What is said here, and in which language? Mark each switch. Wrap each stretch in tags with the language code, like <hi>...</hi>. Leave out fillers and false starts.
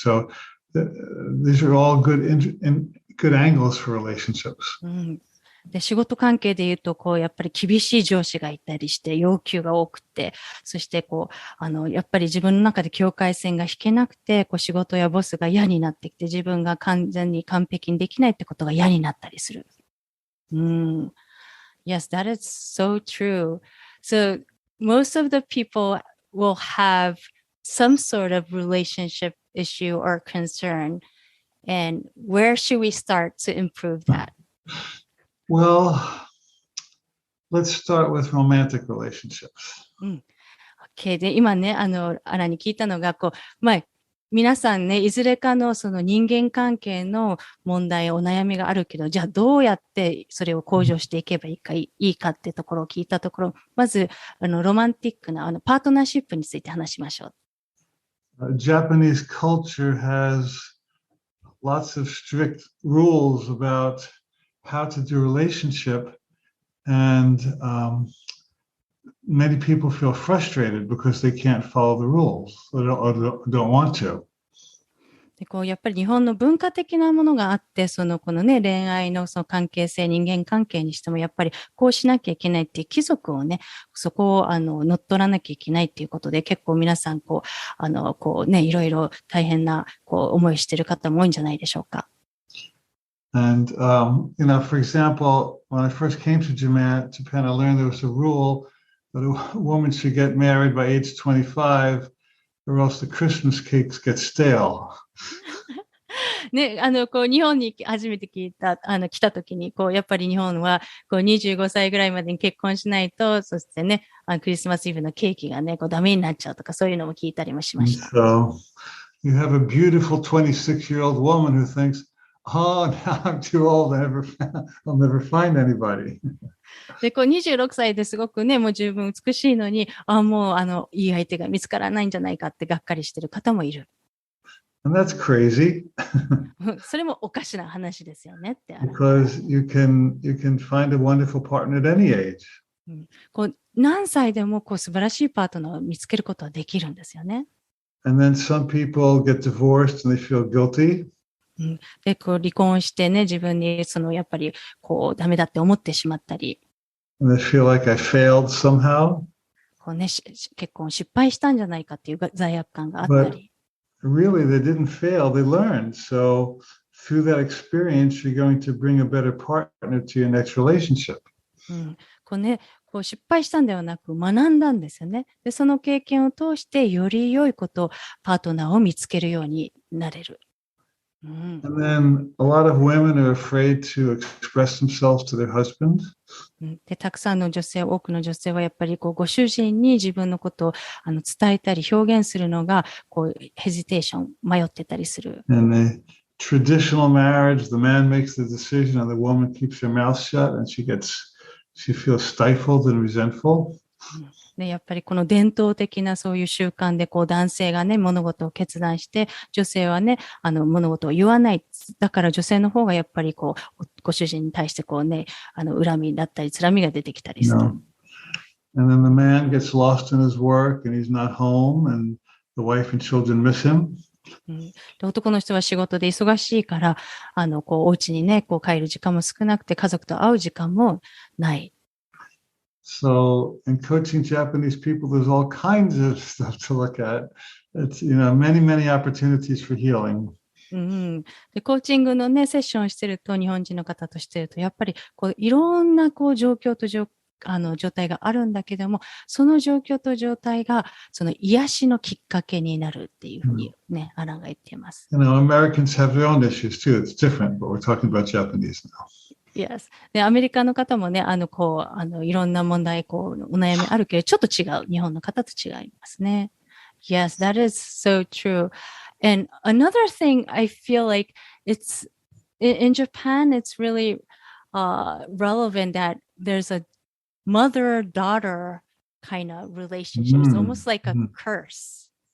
<en>So these are all good angles for relationships.</en> <ja>で、仕事関係で言うと、やっぱり厳しい上司がいたりして、要求が多くて、そしてやっぱり自分の中で境界線が引けなくて、仕事やボスが嫌になってきて、自分が完全に完璧にできないってことが嫌になったりする。</ja> <en>Yes, that is so true. So, most of the people will have some sort of relationship issue or concern. And where should we start to improve that?Well, let's start with romantic relationships. Okay.</en> <ja>で、今ね、アラに聞いたのが、皆さんね、いずれかの人間関係の問題、お悩みがあるけど、じゃあどうやってそれを向上していけばいいかってところを聞いたところ、まず、ロマンティックな、パートナーシップについて話しましょう。</ja> <en>Japanese culture has lots of strict rules about,how to do relationship, and many people feel frustrated because they can't follow the rules or don't want to.</en> <ja>でこうやっぱり日本の文化的なものがあって、このね、恋愛のその関係性、人間関係にしても、やっぱりこうしなきゃいけないっていう貴族をね、そこを乗っ取らなきゃいけないっていうことで、結構皆さんこうね、いろいろ大変な思いしてる方も多いんじゃないでしょうか。</ja> <en>And, for example, when I first came to Japan, I learned there was a rule that a woman should get married by age 25, or else the Christmas cakes get stale.</en> <ja>ね、日本に初めて来た時に、やっぱり日本は、25歳ぐらいまでに結婚しないと、そしてね、クリスマスイブのケーキがね、ダメになっちゃうとか、そういうのも聞いたりもしました。</ja> <en>So, you have a beautiful 26-year-old woman who thinks, oh, now I'm too old, I'll never find anybody.</en> <ja>で、26歳ですごくね、もう十分美しいのに、もう、いい相手が見つからないんじゃないかってがっかりしてる方もいる。</ja> <en>And that's crazy.</en> <ja>それもおかしな話ですよねって。</ja> <en>Because you can find a wonderful partner at any age.</en> <ja>何歳でも素晴らしいパートナーを見つけることはできるんですよね。</ja> <en>And then some people get divorced and they feel guilty.</en> <ja>で、離婚してね、自分にやっぱりダメだって思ってしまったり。</ja> <en>And they feel like I failed somehow.</en> <ja>結婚失敗したんじゃないかっていう罪悪感があったり。</ja> <en>Really, they didn't fail, they learned. So through that experience, you're going to bring a better partner to your next relationship.</en> <ja>失敗したんではなく学んだんですよね。で、その経験を通してより良いパートナーを見つけるようになれる。</ja> <en>And then a lot of women are afraid to express themselves to their husband.</en> <ja>で、多くの女性はやっぱりご主人に自分のことを伝えたり表現するのがヘジテーション、迷ってたりする。</ja> <en>In a traditional marriage, the man makes the decision and the woman keeps her mouth shut and she feels stifled and resentful.</en> <ja>で、やっぱりこの伝統的なそういう習慣で男性がね、物事を決断して、女性はね、物事を言わない。だから女性の方がやっぱりご主人に対して恨みだったり、つらみが出てきたりする。</ja> <en>And then the man gets lost in his work and he's not home and the wife and children miss him.</en> <ja>で、男の人は仕事で忙しいから、お家にね、帰る時間も少なくて、家族と会う時間もない。</ja> <en>So in coaching Japanese people, there's all kinds of stuff to look at. It's, many, many opportunities for healing.</en> <ja>で、コーチングのね、セッションをしてると、日本人の方としてると、やっぱりいろんな状況と状態があるんだけども、その状況と状態が、その癒しのきっかけになるっていうふうにね、アランが言っています。</ja> <en>Americans have their own issues too. It's different, but we're talking about Japanese now.Yes.</en> <ja>で、アメリカの方もね、いろんな問題、お悩みあるけど、ちょっと違う。日本の方と違いますね。</ja> <en>Yes, that is so true. And another thing, I feel like it's, in Japan, it's really relevant that there's a mother-daughter kind of relationship. It's almost like a curse.</en>